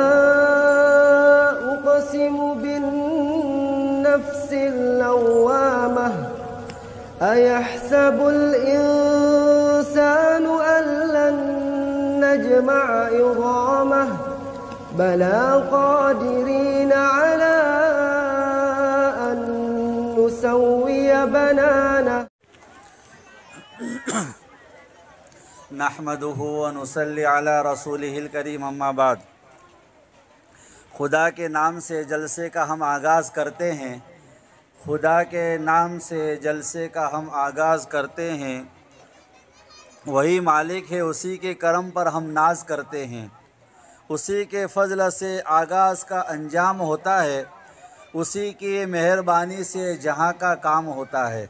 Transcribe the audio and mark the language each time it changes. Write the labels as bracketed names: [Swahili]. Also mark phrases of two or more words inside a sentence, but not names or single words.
[Arabic] أقسم بالنفس اللوامة أيحسب الإنسان ألن نجمع عظامه بلى قادرين على أن نسوي بنانه. نحمده ونصلي على رسوله الكريم، أما بعد. [Urdu] خدا کے نام سے جلسے کا ہم آغاز کرتے ہیں، خدا کے نام سے جلسے کا ہم آغاز کرتے ہیں. وہی مالک ہے، اسی کے کرم پر ہم ناز کرتے ہیں. اسی کے فضل سے آغاز کا انجام ہوتا ہے، اسی کی مہربانی سے جہاں کا کام ہوتا ہے.